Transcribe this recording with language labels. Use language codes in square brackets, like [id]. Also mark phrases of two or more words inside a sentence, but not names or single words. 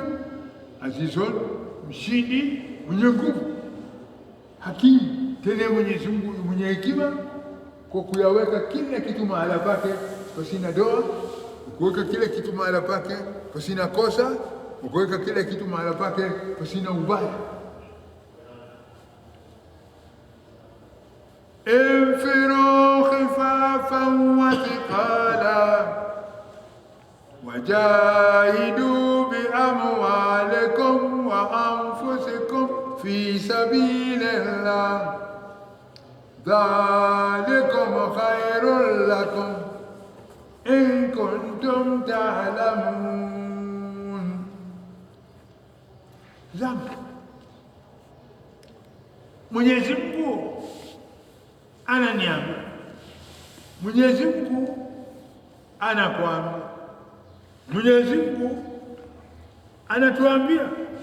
[sw] Azizun, mshindi mwenye nguvu. Hakim, tena Mwenyezi Mungu mwenye hekima kwa kuyaweka kila kitu mahala pake pasina doa, kuweka kila kitu mahala pake pasina kosa, kuweka kila kitu mahala pake pasina ubaya. [ar] انفروا خفافا وثقالا وجاهدوا بأموالكم وأنفسكم في سبيل الله ذلكم خير لكم إن كنتم تعلمون. [sw] Mwenyezi Mungu ananiambia, Mwenyezi Mungu anakuambia, Mwenyezi Mungu anatuambia.